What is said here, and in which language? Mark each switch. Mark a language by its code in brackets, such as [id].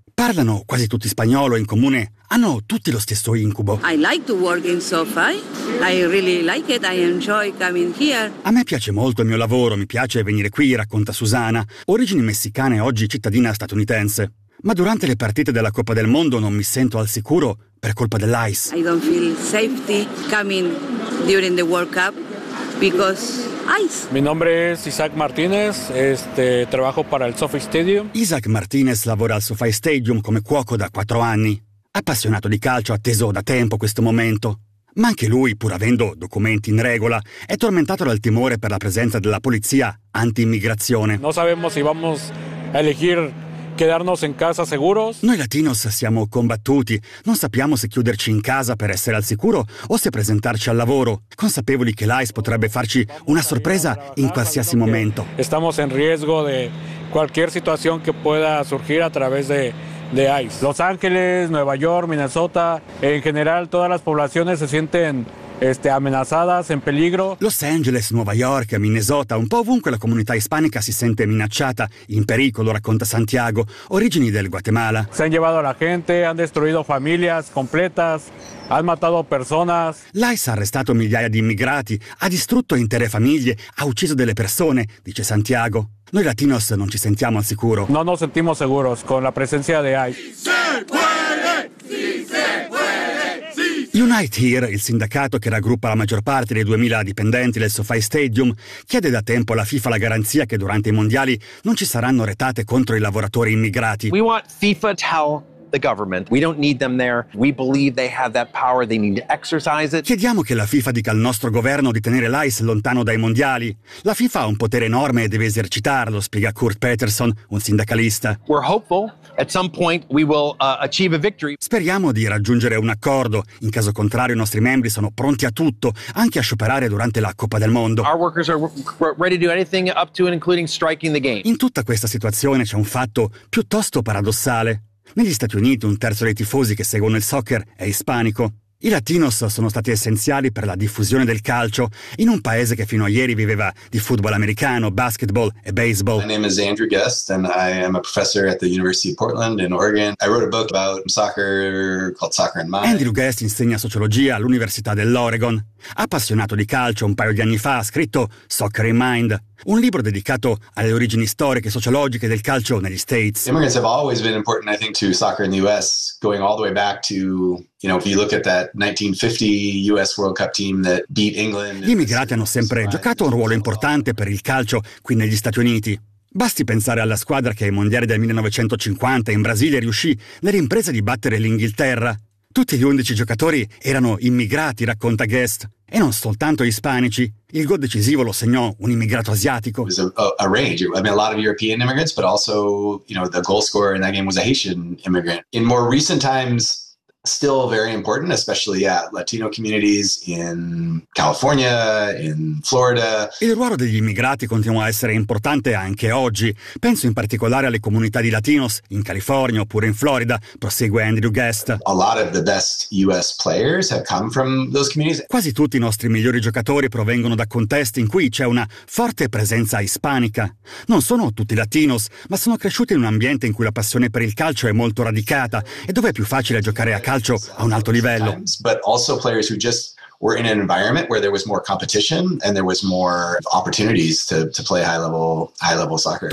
[it] Parlano quasi tutti spagnolo e in comune hanno tutti lo stesso incubo. [en] I like to work in SoFi. I really like it. I enjoy coming here. [it] A me piace molto il mio lavoro, mi piace venire qui, racconta Susana, origini messicane, oggi cittadina statunitense. Ma durante le partite della Coppa del Mondo non mi sento al sicuro per colpa dell'ICE. [en] I don't feel safety coming during the World Cup because ICE. [es] Mi nombre es Isaac Martinez, trabajo para el SoFi Stadium. [it] Isaac Martinez lavora al SoFi Stadium come cuoco da 4 anni. Appassionato di calcio, atteso da tempo questo momento. Ma anche lui, pur avendo documenti in regola, è tormentato dal timore per la presenza della polizia anti-immigrazione. Non sappiamo se dobbiamo [es] elegir quedarnos [it] in casa [es] seguros. [it] Noi latinos siamo combattuti. Non sappiamo se chiuderci in casa per essere al sicuro o se presentarci al lavoro, consapevoli che l'ICE potrebbe farci una sorpresa in qualsiasi momento. [es] Estamos en riesgo de cualquier situación que pueda surgir a través de ICE. Los Ángeles, Nueva York, Minnesota, en general todas las poblaciones se sienten amenazadas, en peligro. [it] Los Angeles, Nueva York, Minnesota, un po' ovunque la comunità ispanica si sente minacciata, in pericolo, racconta Santiago, origini del Guatemala. [es] Se han llevado a la gente, han destruido familias completas, han matado personas. [it] L'ICE ha arrestato migliaia di immigrati, ha distrutto intere famiglie, ha ucciso delle persone, dice Santiago. Noi latinos non ci sentiamo al sicuro. [es] No nos sentimos seguros con la presencia de ICE. [it] Unite Here, il sindacato che raggruppa la maggior parte dei 2000 dipendenti del SoFi Stadium, chiede da tempo alla FIFA la garanzia che durante i mondiali non ci saranno retate contro i lavoratori immigrati. [en] We want FIFA to tell the government we don't need them there. We believe they have that power, they need to exercise it. [it] Chiediamo che la FIFA dica al nostro governo di tenere l'ICE lontano dai mondiali. La FIFA ha un potere enorme e deve esercitarlo, spiega Kurt Peterson, un sindacalista. [en] We're hopeful. At some point we will achieve a victory. [it] Speriamo di raggiungere un accordo. In caso contrario, i nostri membri sono pronti a tutto, anche a scioperare durante la Coppa del Mondo. [en] Our workers are ready to do anything up to and including striking the game. [it] In tutta questa situazione c'è un fatto piuttosto paradossale. Negli Stati Uniti un terzo dei tifosi che seguono il soccer è ispanico. I latinos sono stati essenziali per la diffusione del calcio in un paese che fino a ieri viveva di football americano, basketball e baseball. [en] My name is Andrew Guest and I am a professor at the University of Portland in Oregon. I wrote a book about soccer called Soccer and Mine. [it] Andrew Guest insegna sociologia all'Università dell'Oregon. Appassionato di calcio, un paio di anni fa ha scritto Soccer in Mind, un libro dedicato alle origini storiche e sociologiche del calcio negli States. [en] Immigrants have always been important, I think, to soccer in the US, going all the way back to, you know, if you look at that 1950 US World Cup team that beat England. [it] Gli immigrati hanno sempre giocato un ruolo importante per il calcio qui negli Stati Uniti. Basti pensare alla squadra che ai mondiali del 1950 in Brasile riuscì nell'impresa di battere l'Inghilterra. Tutti gli 11 giocatori erano immigrati, racconta Guest, e non soltanto ispanici. Il gol decisivo lo segnò un immigrato asiatico. [en] It was a range. I mean, a lot of European immigrants, but also, you know, the goal scorer in that game was a Haitian immigrant. In more recent times, still very important, especially Latino communities in California, in Florida. [it] Il ruolo degli immigrati continua a essere importante anche oggi. Penso in particolare alle comunità di Latinos in California oppure in Florida, prosegue Andrew Guest. [en] A lot of the best US players have come from those communities. [it] Quasi tutti i nostri migliori giocatori provengono da contesti in cui c'è una forte presenza ispanica. Non sono tutti Latinos, ma sono cresciuti in un ambiente in cui la passione per il calcio è molto radicata e dove è più facile giocare a calcio a un alto livello. [en] But also players who just were in an environment where there was more competition and there was more opportunities to play high level soccer.